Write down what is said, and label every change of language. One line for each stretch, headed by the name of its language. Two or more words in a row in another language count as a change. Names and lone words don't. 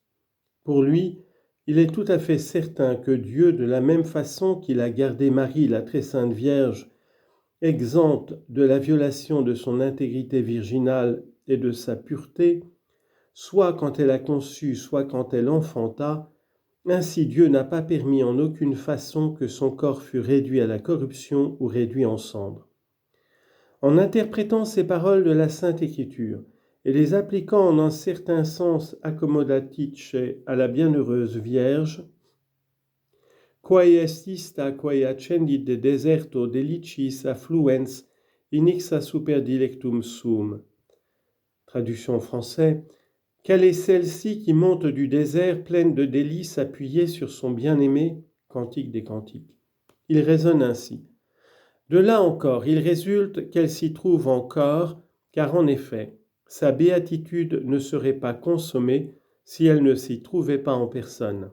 French: Pour lui, il est tout à fait certain que Dieu, de la même façon qu'il a gardé Marie, la très sainte Vierge, exempte de la violation de son intégrité virginale et de sa pureté, soit quand elle a conçu, soit quand elle enfanta, ainsi Dieu n'a pas permis en aucune façon que son corps fût réduit à la corruption ou réduit en cendres. En interprétant ces paroles de la Sainte Écriture et les appliquant en un certain sens accommodatique à la bienheureuse Vierge,
Latin: quae est ista quae accendit de deserto delicis affluens inixa super dilectum sum.
French: Traduction en français. Quelle est celle-ci qui monte du désert pleine de délices appuyée sur son bien-aimé? Cantique des Cantiques. Il raisonne ainsi. De là encore, il résulte qu'elle s'y trouve encore, car en effet, sa béatitude ne serait pas consommée si elle ne s'y trouvait pas en personne.